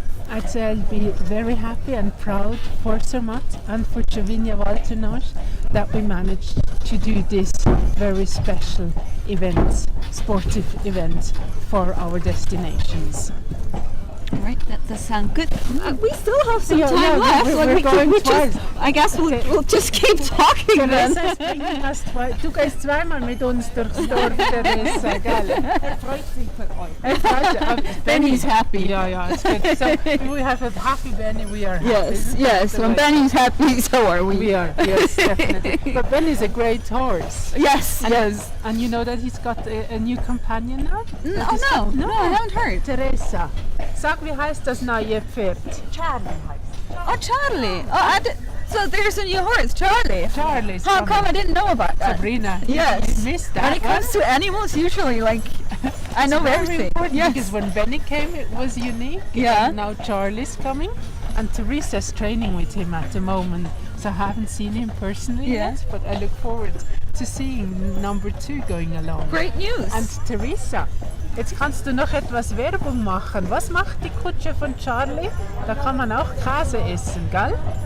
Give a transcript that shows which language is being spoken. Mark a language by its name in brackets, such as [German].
[English] I'd say I'll be very happy and proud for Zermatt and for Cervinia Valtornosch that we managed to do this very special event, sportive event for our destinations. All right, that does sound good. We still have some time left. I guess we'll just keep talking then. [German] Du gehst zweimal mit uns durchs Dorf, Teresa, gell? Freut sich für euch. [English] Benny's happy. Yeah, it's good. So we have a happy Benny, we are happy. Yes. When Benny's happy, so are we. We are, yes, definitely. But Benny's a great horse. Yes. And you know that he's got a new companion now? No, I haven't heard. Teresa. [German] Sag, wie heißt das neue Pferd? Charlie heißt. [English] Oh, Charlie. So there's a new horse, Charlie. Charlie's How come I didn't know about that? Sabrina, yes. You missed that. When it comes to animals, usually I know everything. Yes. Because when Benny came, it was unique. Yeah. And now Charlie's coming, and Teresa's training with him at the moment. So I haven't seen him personally yet, but I look forward to seeing number 2 going along. Great news. [German] And Teresa, jetzt kannst du noch etwas Werbung machen. Was macht die Kutsche von Charlie? Da kann man auch Käse essen, gell?